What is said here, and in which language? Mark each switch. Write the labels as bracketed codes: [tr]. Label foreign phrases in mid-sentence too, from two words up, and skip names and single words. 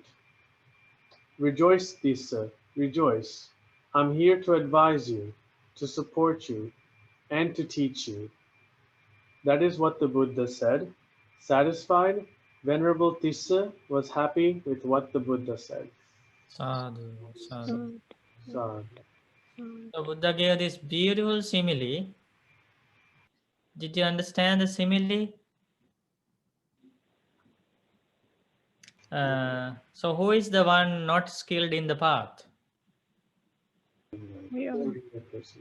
[en] Rejoice, Tissa, rejoice. I'm here to advise you, to support you, and to teach you. That is what the Buddha said. Satisfied, Venerable Tissa was happy with what the Buddha said. [pi] Sadhu, sadhu. Sadhu. [en] So Buddha gave this beautiful simile. Did you understand the simile? So who is the one not skilled in the path? We are. Ordinary person.